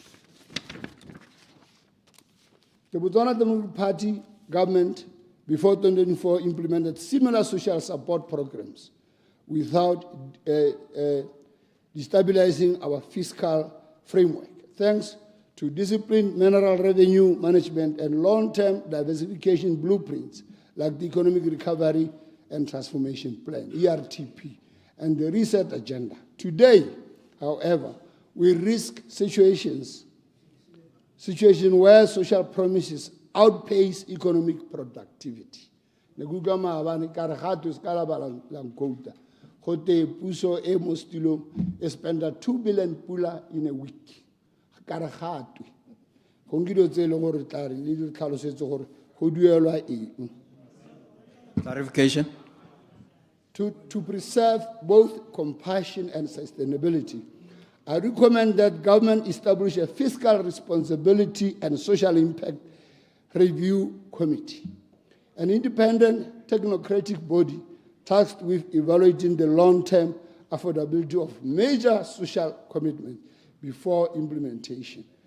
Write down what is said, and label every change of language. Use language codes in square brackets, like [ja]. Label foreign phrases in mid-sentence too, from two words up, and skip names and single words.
[en] The Botswana Democratic Party government before 2024 implemented similar social support programs without destabilizing our fiscal framework, thanks to disciplined mineral revenue management and long-term diversification blueprints like the Economic Recovery and Transformation Plan, ERTP, and the Reset Agenda. Today, however, we risk situations where social promises outpace economic productivity. [tn] Puso e mo stilong e spenda [en] 2 billion pula in a week. Clarification. To preserve both compassion and sustainability, I recommend that government establish a fiscal responsibility and social impact review committee, an independent technocratic body tasked with evaluating the long-term affordability of major social commitments before implementation.